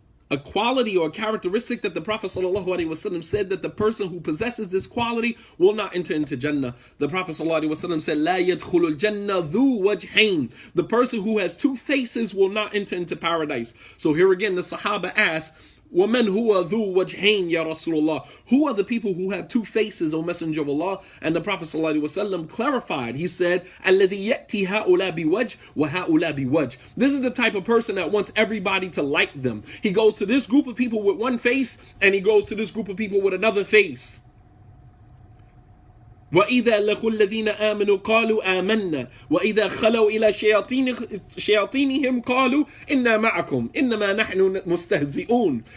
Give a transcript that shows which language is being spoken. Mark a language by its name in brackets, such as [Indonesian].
[English] A quality or a characteristic that the Prophet ﷺ said that the person who possesses this quality will not enter into Jannah. The Prophet ﷺ said, [Arabic] "La yadkhulul Jannah dhu wajhain." [English] The person who has two faces will not enter into paradise. So here again, the Sahaba asked, [Arabic] وَمَنْ هُوَ ذُو وَجْهَيْنِ يَا رَسُولَ اللَّهِ? [English] Who are the people who have two faces, O Messenger of Allah? And the Prophet ﷺ clarified. He said, [Arabic] الَّذِي يَأْتِي هَؤُلَاءِ بِوَجْهٍ وَهَؤُلَاءِ بِوَجْهٍ. [English] This is the type of person that wants everybody to like them. He goes to this group of people with one face, and he goes to this group of people with another face. [Arabic] وَإِذَا لَقُوا الَّذِينَ آمَنُوا قَالُوا آمَنَّا وَإِذَا خَلَوْا إِلَى شَيَاطِينِهِمْ قَالُوا إِنَّا مَعَكُمْ إِنَّمَا نَحْنُ مُسْتَهْزِئُونَ.